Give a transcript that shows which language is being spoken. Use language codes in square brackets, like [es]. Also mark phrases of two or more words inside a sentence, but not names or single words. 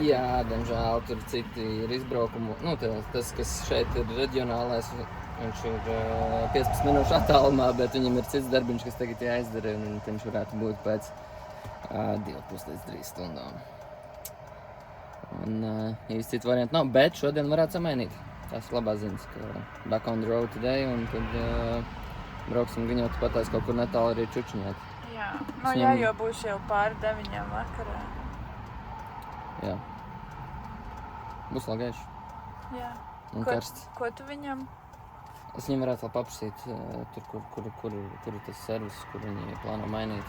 [lv] Jā, diemžēl tur citi ir izbraukumi. Nu, tas, kas šeit ir reģionālais, viņš ir 15 minūšu attālumā, bet viņam ir cits darbiņš, kas tagad jāizdara, un viņš varētu būt pēc 2,5 līdz 3 stundām. Un īsti citu variantu nav, bet šodien varētu samainīt. Tas ir labās ziņas, ka [en] back on the road today, [lv] un tad brauksim viņot patās kaut kur netālu arī čučiņāt. Jā, nu jā, jo būs jau pāri 9 vakarā. Jā. Būs lagaiši. Jā. Un karsts. Ko tu viņam? Es viņam varētu vēl paprasīt, tur, kur ir tas servis, kur viņi plāno mainīt.